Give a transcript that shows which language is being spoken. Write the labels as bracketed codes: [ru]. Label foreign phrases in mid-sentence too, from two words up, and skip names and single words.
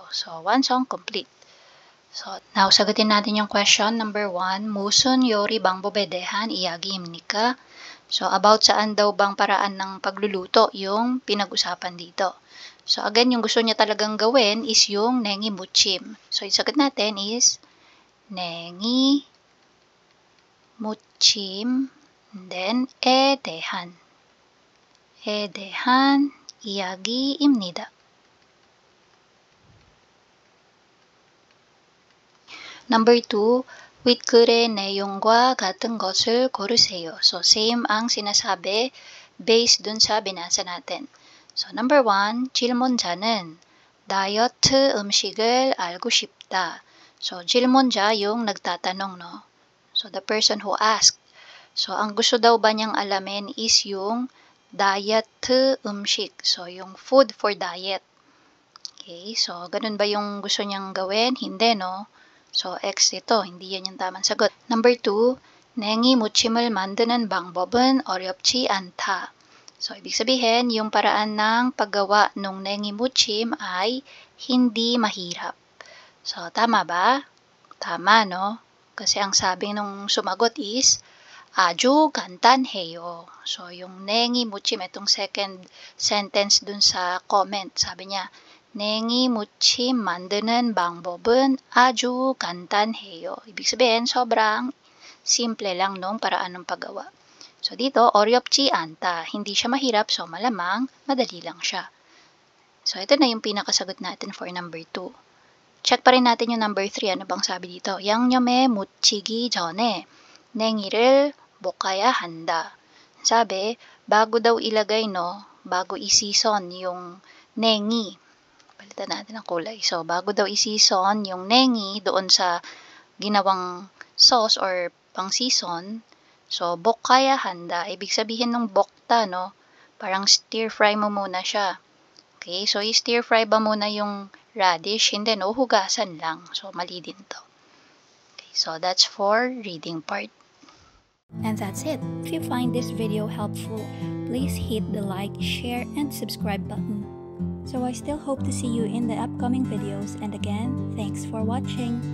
[tl] So, 완성 complete. So, now sagutin natin yung question number 1. [ko] 무슨 요리 방법에 대한 이야기입니까? [tl] So, about saan daw bang paraan ng pagluluto yung pinag-usapan dito. So, again, yung gusto niya talagang gawin is yung nengi muchim. So, yung sagot natin is nengi muchim and then [ko] 에 대한 이야기입니다. Number 2, with 글의 내용과 같은 것을 고르세요. [tl] So, same ang sinasabi based dun sa binasa natin. So, number 1, [ko] 질문자는 다이어트 음식을 알고 싶다. [tl] So, 질문자 yung nagtatanong, [en] no? So, the person who asked. [tl] So, ang gusto daw ba niyang alamin is yung diet 음식. So, yung [en] food for diet. [tl] Okay, so, ganun ba yung gusto niyang gawin? Hindi, no? So, X ito. Hindi yan yung tamang sagot. Number 2, [ko] 냉이 무침을 만드는 방법은 어렵지 않다. [tl] So, ibig sabihin, yung paraan ng paggawa ng [ko] 냉이 무침 [tl] ay hindi mahirap. So, tama ba? Tama, no? Kasi ang sabi nung sumagot is, [ko] 아주 간단해요. [tl] So, yung [ko] 냉이 무침, [tl] itong second sentence dun sa comment, sabi niya, [ko] 냉이 무침 만드는 방법은 아주 간단해요. [tl] Ibig sabihin, sobrang simple lang nung paraan ng paggawa. So, dito, [ko] 어렵지 않다. [tl] Hindi siya mahirap, so malamang, madali lang siya. So, ito na yung pinakasagot natin for number 2. Check pa rin natin yung number 3. Ano bang sabi dito? [ko] 양념에 묻히기 전에 냉이를 볶아야 한다. [tl] Sabi, bago daw ilagay, no? Bago i-season yung nengi. Palitan natin ang kulay. So, bago daw i-season yung nengi doon sa ginawang sauce or pang-season. So, [ko] 볶아야 한다. [tl] Ibig sabihin ng bokta, no? Parang stir-fry mo muna siya. Okay, so i-stir-fry ba muna yung radish? Hindi, no? Hugasan lang. So, mali din to. [en] Okay, so that's for reading part. And that's it. If you find this video helpful, please hit the like, share, and subscribe button. So I still hope to see you in the upcoming videos, and again, thanks for watching.